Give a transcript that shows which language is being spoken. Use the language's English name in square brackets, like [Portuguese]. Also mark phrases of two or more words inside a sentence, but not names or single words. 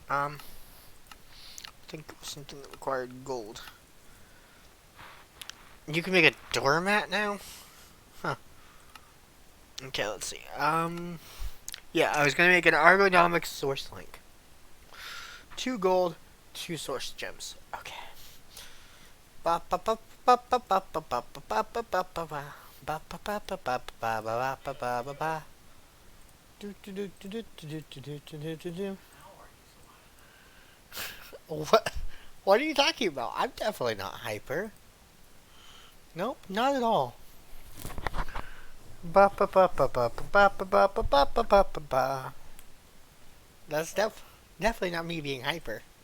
[English] I think it was something that required gold. You can make a doormat now? Huh. Okay, let's see. Yeah, I was gonna make an ergonomic source link. 2 gold, 2 source gems. Okay. Ba ba ba ba ba ba ba ba ba ba ba ba ba. Ba ba ba ba ba ba ba ba ba ba ba. Do do do do do do do do do do do. What? What are you talking about? I'm definitely not hyper. Nope, not at all. Ba ba ba ba ba ba ba ba ba ba ba ba ba ba. That's definitely not me being hyper.